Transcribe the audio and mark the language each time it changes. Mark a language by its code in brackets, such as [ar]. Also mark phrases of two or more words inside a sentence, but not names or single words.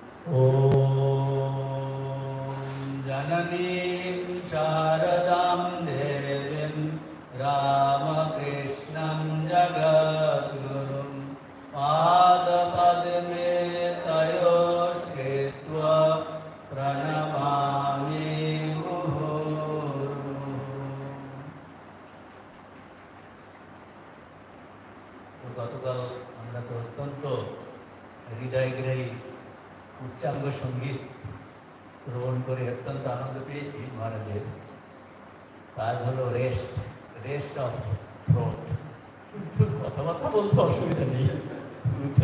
[sa] जननीं शारदां देवीं रामकृष्णं जगद्गुरुं पादपद्मे तयो श्रित्वा प्रणमामि मुहुर्मुहुः। [bn] গতকাল আমরা তো অত্যন্ত হৃদয়গ্রাহী উচ্চাঙ্গ সঙ্গীত শ্রবণ করে অত্যন্ত আনন্দ পেয়েছি। মহারাজের কাজ হলো [en] rest of throat, [bn] কিন্তু কথাবার্তা বলতে অসুবিধা নেই, বুঝছো?